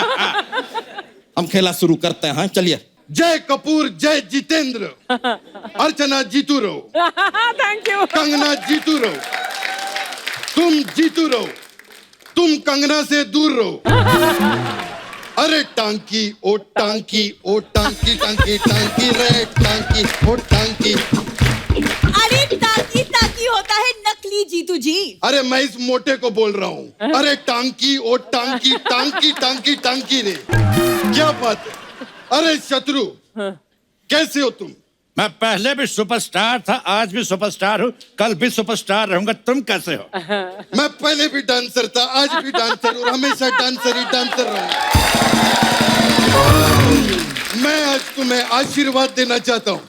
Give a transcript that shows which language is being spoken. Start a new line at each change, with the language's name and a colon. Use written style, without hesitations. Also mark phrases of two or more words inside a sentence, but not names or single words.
Hindi: हम खेला शुरू करते हैं। चलिए। जय कपूर, जय जितेंद्र, अर्चना जीतू रहो।
English: Thank you.
Hindi: कंगना जीतू रहो, तुम जीतू रहो, तुम कंगना से दूर रहो। अरे टांकी ओ टांकी ओ टांकी, टांकी टांकी रे टांकी ओ टांकी। अरे टांकी टांकी होता है नकली जीतू जी। अरे मैं इस मोटे को बोल रहा हूँ। अरे टांकी ओ टांकी, टांकी टांकी टांकी रे। क्या बात है? अरे शत्रु, कैसे हो तुम? मैं पहले भी सुपरस्टार था, आज भी सुपरस्टार हूँ, कल भी सुपरस्टार रहूंगा। तुम कैसे हो? मैं पहले भी डांसर था, आज भी डांसर हूँ, हमेशा डांसर ही डांसर रहूंगा। मैं आज तुम्हें आशीर्वाद देना चाहता हूँ।